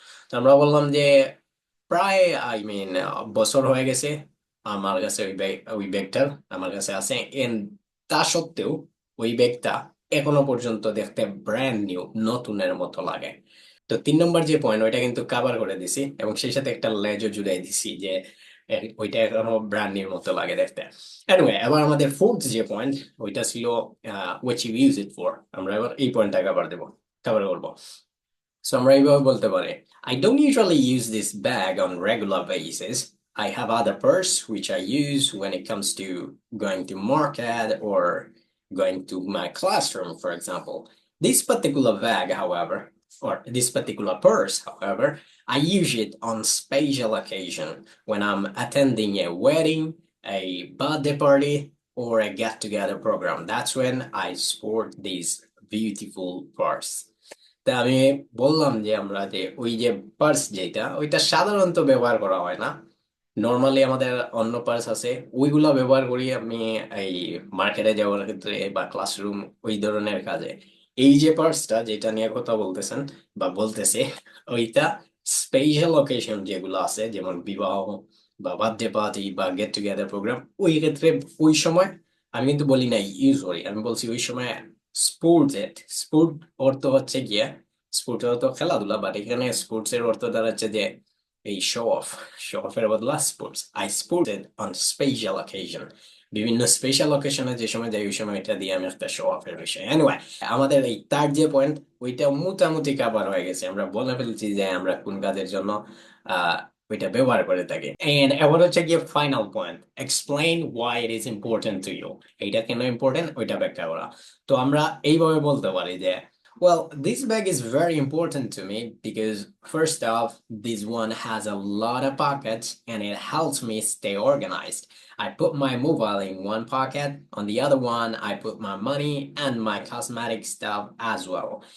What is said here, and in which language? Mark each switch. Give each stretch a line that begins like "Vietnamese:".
Bangla: তো আমরা বললাম যে প্রায় আই মিন বছর হয়ে গেছে আমার কাছে ওই ব্যাগটার আমার কাছে আছে, এন্ড তা সত্ত্বেও ওই ব্যাগটা এখনো পর্যন্ত দেখতে ব্র্যান্ড নিউ, নতুনের মতো লাগে। তো 3 নম্বর যে পয়েন্ট ওইটা কিন্তু কাভার করে দিছি, এবং সেই সাথে একটা লেজও জুড়াই দিছি যে ওইটা এখনো ব্র্যান্ড নিউর মতো লাগে দেখতে। এনিওয়ে, এবার আমাদের ফোর্থ যে পয়েন্ট ওইটা ছিল
English: What you use it for.
Bangla: আমরা এবার এই পয়েন্টটা কভার করবো। সো আমরা এইভাবে বলতে পারি,
English: I don't usually use this bag on regular basis. I have other purse which I use when it comes to going to market or going to my classroom, for example. This particular bag, however, or this particular purse, however, I use it on special occasion when I'm attending a wedding, a birthday party, or a get-together program. That's when I sport this beautiful purse.
Bangla: তা আমি বললাম যে আমরা যে ওই যে purse যেটা ওইটা সাধারণত ব্যবহার করা হয় না, নর্মালি আমাদের অন্য পার্স আছে, ওইগুলা ব্যবহার করি আমি এই মার্কেটে যাওয়ার ক্ষেত্রে বা ক্লাসরুম ওই ধরনের কাজে। এই যে পার্সটা যেটা নিয়ে কথা বলতেছেন বা বলতেছে, ওইটা স্পেশাল অকেশন যেগুলো আছে, যেমন বিবাহ বা বার্থডে পার্টি বা গেট টুগেদার প্রোগ্রাম, ওই ক্ষেত্রে ওই সময় আমি কিন্তু বলি না ইউজুয়ালি, আমি বলছি ওই সময় স্পোর্টস এট স্পোর্ট অর্থ হচ্ছে গিয়া, স্পোর্ট অর্থ খেলাধুলা, বাট এখানে স্পোর্টস এর অর্থ দাঁড়াচ্ছে যে এই শো অফের বদলা sports.
English: I sported on special occasion,
Bangla: বিভিন্ন স্পেশাল অকেশনে যে সময় যাই ওই সময় এটা দিয়ে আমি একটা শো অফের বিষয়। এনিওয়ে, আমাদের এই তার যে পয়েন্ট, ওইটা মোটামুটি কাভার হয়ে গেছে, আমরা বলে ফেলছি যে আমরা কোন কাজের জন্য আহ ওইটা ব্যবহার করে থাকি।
English: and
Bangla: এবার হচ্ছে গিয়ে
English: Final point, explain why it is important to you.
Bangla: এইটা কেন ইম্পর্টেন্ট ওইটা ব্যাখ্যা করা। তো আমরা এইভাবে বলতে পারি যে,
English: well, this bag is very important to me because, first off, this one has a lot of pockets and it helps me stay organized. I put my mobile in one pocket, on the other one, I put my money and my cosmetic stuff as well.